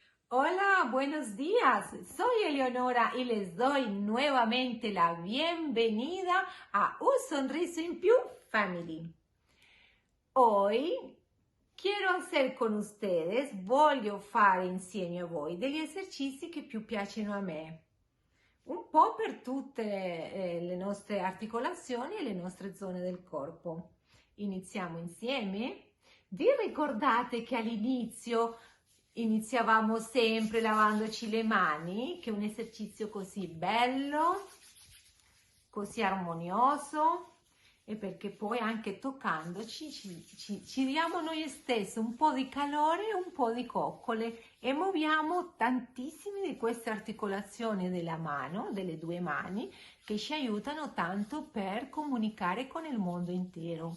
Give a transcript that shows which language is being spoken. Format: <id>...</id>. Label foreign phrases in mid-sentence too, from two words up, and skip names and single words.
<es>Hola, buenos días. Soy Eleonora y les doy nuevamente la bienvenida a Un Sorriso in Più Family. Hoy quiero hacer con ustedes,</es> <it>voglio fare insieme a voi degli esercizi che più piacciono a me, un po' per tutte le nostre articolazioni e le nostre zone del corpo. Iniziamo insieme? Vi ricordate che all'inizio iniziavamo sempre lavandoci le mani, che è un esercizio così bello, così armonioso, e perché poi anche toccandoci ci diamo noi stessi un po' di calore e un po' di coccole e muoviamo tantissime di queste articolazioni della mano, delle due mani, che ci aiutano tanto per comunicare con il mondo intero.</it>